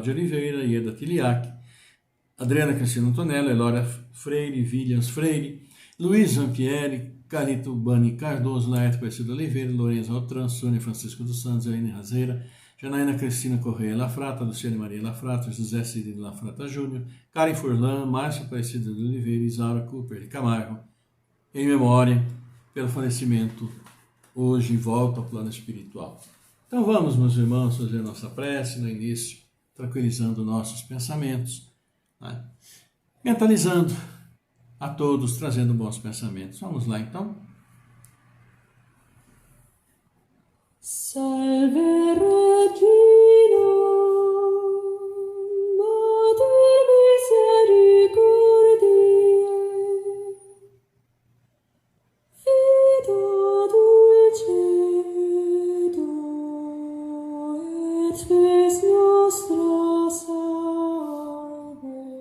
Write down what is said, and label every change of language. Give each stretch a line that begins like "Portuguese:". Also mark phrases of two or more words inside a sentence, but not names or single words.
Portuguese: de Oliveira, Ieda Tiliac, Adriana Cristina Antonello, Elória Freire, Williams Freire, Luiz Zampieri, Carito Bani Cardoso, Laerte Aparecido Oliveira, Lourenço Altran, Sônia Francisco dos Santos, Aline Razeira, Janaína Cristina Correia Lafrata, Luciane Maria Lafrata, José Cirilo Lafrata Júnior, Karen Furlan, Márcia Aparecida de Oliveira, Isaura Cooper de Camargo, em memória pelo falecimento hoje em volta ao plano espiritual. Então vamos, meus irmãos, fazer nossa prece no início, tranquilizando nossos pensamentos, né? Mentalizando a todos, trazendo bons pensamentos. Vamos lá então?
Latin: Salve Regina, Mater misericordiae, Vita dulcedo, et spes nostra salve.